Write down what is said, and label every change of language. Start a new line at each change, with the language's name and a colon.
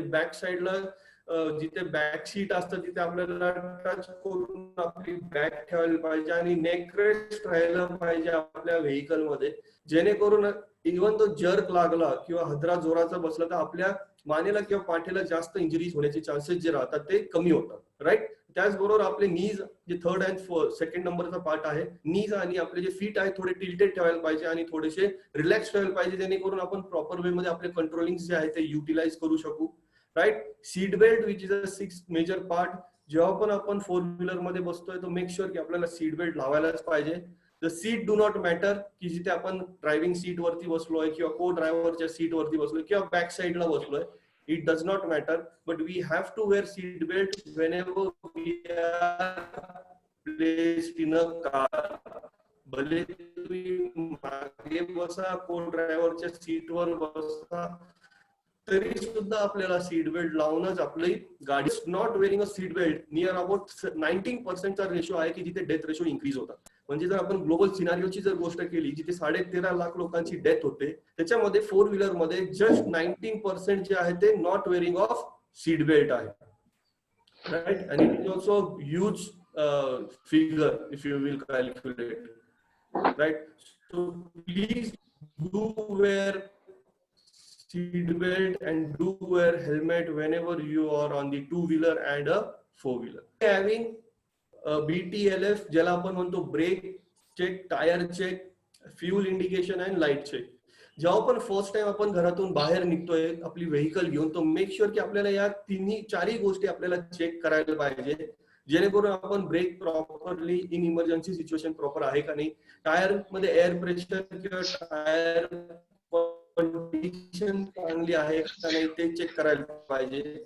Marathi: Back साईडला जिथे back seat असतं तिथे आपल्याला टच करून आपली बॅक ठेवायला पाहिजे आणि नेक रेस्ट राहायला पाहिजे आपल्या व्हेकल मध्ये, जेणेकरून इव्हन तो जर्क लागला किंवा हदरा जोराचा बसला तर आपल्या मानेला किंवा पाठीला जास्त इंजुरीज होण्याचे चान्सेस जे राहतात ते कमी होतात. राईट. त्याचबरोबर आपले नीज जे थर्ड अँड सेकंड नंबरचा पार्ट आहे, नीज आणि आपले जे फीट आहे थोडे टिल्टेड ठेवायला पाहिजे आणि थोडेसे रिलॅक्स ठेवायला पाहिजे, जेणेकरून आपण प्रॉपर वे मध्ये आपले कंट्रोलिंग जे आहे ते युटिलाइज करू शकू.
English: Right. Seat belt which is a six major part.
Marathi: जेव्हा पण आपण फोर व्हीलर मध्ये बसतोय तर मेक शुअर की आपल्याला सीट बेल्ट लावायलाच पाहिजे. The seat do not matter की जिथे आपण ड्रायव्हिंग सीट वरती बसलोय किंवा को ड्रायव्हरच्या सीट वरती बसलोय किंवा बॅक साईडला बसलोय,
English: it does not matter, but we have to wear seat belt whenever we are placed in a car.
Marathi: भले तुम्ही मागे बसा, को ड्रायव्हरच्या सीट वर बसा, तरी सुद्धा आपल्याला सीट बेल्ट लावूनच आपली गाडी,
English: not wearing a seat belt
Marathi: near about 19% ratio आहे की जिथे डेथ रेशो इन्क्रीज होतात. म्हणजे जर आपण ग्लोबल सिनारिओची जर गोष्ट केली जिथे 13.5 लाख लोकांची डेथ होते, त्याच्यामध्ये 4 व्हीलर मध्ये जस्ट 19% जे आहे ते
English: not wearing of seat belt
Marathi: आहे.
English: Right, आणि it is also huge figure if you will calculate. Right, so please do wear seat belt and do wear helmet whenever you are on the 2-wheeler and a 4-wheeler.
Marathi: Having BTLF ज्याला आपण म्हणतो brake check, tyre check, fuel indication and light check. जेव्हा आपण first time आपण घरातून बाहेर निघतोय आपली व्हेकल घेऊन, तो मेक शुअर की आपल्याला या चारही गोष्टी आपल्याला चेक करायला पाहिजे, जेणेकरून आपण break properly in emergency situation proper आहे का नाही, टायर मध्ये एअर प्रेशर किंवा टायर कंडिशन चांगली आहे का नाही ते चेक करायला पाहिजे.